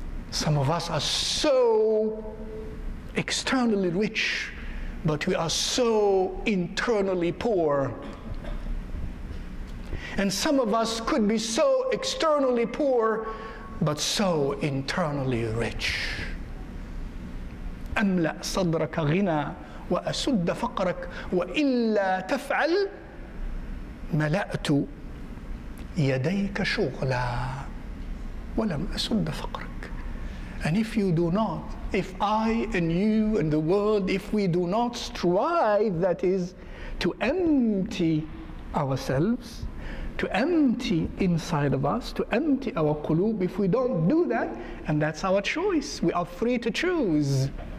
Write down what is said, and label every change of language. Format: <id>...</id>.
<en>Some of us are so externally rich, but we are so internally poor. And some of us could be so externally poor, but so internally rich.</en> <ar>أملأ صدرك غنى وأسد فقرك وإلا تفعل ملأت يديك شغلا ولم أسد فقرك.</ar> <en>And if you do not, if I and you and the world, if we do not strive, that is, to empty ourselves, to empty inside of us, to empty our qulub, if we don't do that, and that's our choice, we are free to choose.</en>